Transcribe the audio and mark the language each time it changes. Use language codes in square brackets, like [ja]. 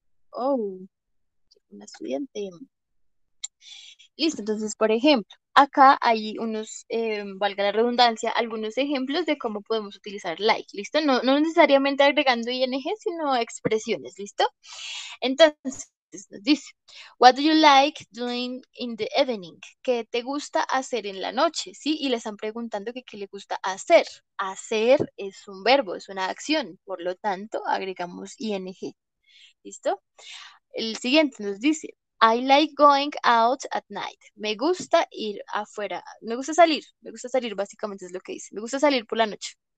[es] Oh, una estudiante. Listo, entonces, por ejemplo, acá hay unos, valga la redundancia, algunos ejemplos de cómo podemos utilizar like, ¿listo? No necesariamente agregando ing, sino expresiones, ¿listo? Entonces, nos dice, [en] what do you like doing in the evening? [es] ¿Qué te gusta hacer en la noche? ¿Sí? Y le están preguntando que qué le gusta hacer. Hacer es un verbo, es una acción, por lo tanto, agregamos ing, ¿listo? El siguiente nos dice, [en] I like going out at night. [es] Me gusta ir afuera. Me gusta salir básicamente es lo que dice. Me gusta salir por la noche.